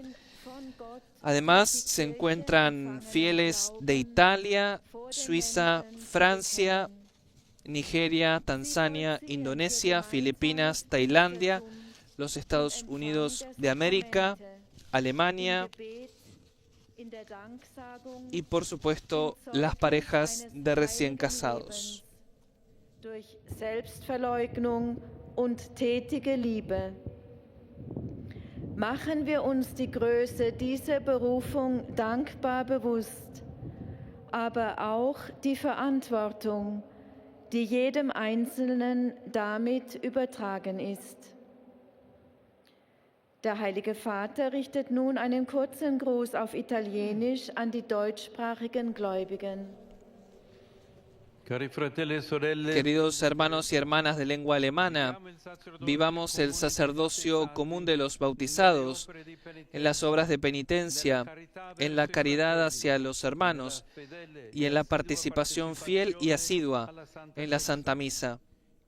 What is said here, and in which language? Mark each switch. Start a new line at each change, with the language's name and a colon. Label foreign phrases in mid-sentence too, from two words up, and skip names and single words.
Spanish: Además, se encuentran fieles de Italia, Suiza, Francia, Nigeria, Tanzania, Indonesia, Filipinas, Tailandia, los Estados Unidos de América, Alemania y, por supuesto, las parejas de recién casados.
German: Durch Selbstverleugnung und tätige Liebe. Machen wir uns die Größe dieser Berufung dankbar bewusst, aber auch die Verantwortung, die jedem Einzelnen damit übertragen ist. Der Heilige Vater richtet nun einen kurzen Gruß auf Italienisch an die deutschsprachigen Gläubigen.
Spanish: Queridos hermanos y hermanas de lengua alemana, vivamos el sacerdocio común de los bautizados en las obras de penitencia, en la caridad hacia los hermanos y en la participación fiel y asidua en la Santa Misa.